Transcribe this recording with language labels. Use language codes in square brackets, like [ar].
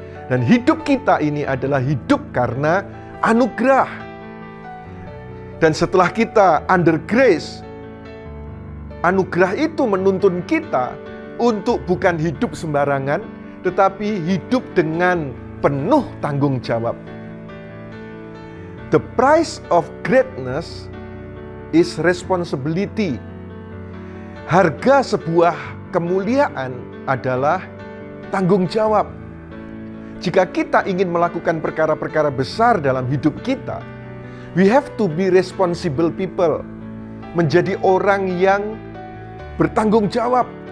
[id] Dan hidup kita ini adalah hidup karena anugerah. Dan setelah kita [en] under grace, [id] anugerah itu menuntun kita untuk bukan hidup sembarangan, tetapi hidup dengan penuh tanggung jawab. [en] The price of greatness is responsibility. [id] Harga sebuah kemuliaan adalah tanggung jawab. Jika kita ingin melakukan perkara-perkara besar dalam hidup kita, [en] we have to be responsible people. [id] Menjadi orang yang bertanggung jawab.